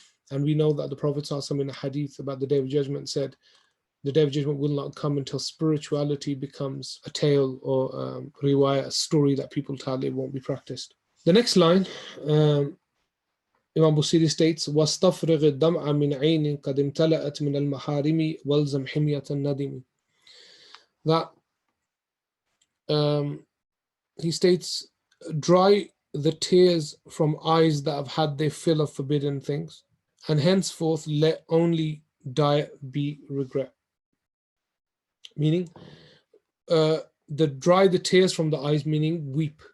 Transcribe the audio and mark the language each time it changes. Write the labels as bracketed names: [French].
[English] And we know that the Prophet ﷺ in a hadith about the Day of Judgment said, the Day of Judgment will not come until spirituality becomes a tale or riwayah, a story that people tell. It won't be practiced. The next line, Imam Busiri states, [Arabic] وَاسْتَفْرِغِ الدَّمْعَ مِنْ عَيْنٍ قَدْ امْتَلَأَتْ مِنَ الْمَحَارِمِ وَالْزَمْ حِمْيَةَ النَّدِمِ. [English] That he states, dry the tears from eyes that have had their fill of forbidden things, and henceforth let only diet be regret. Meaning, dry the tears from the eyes, meaning weep.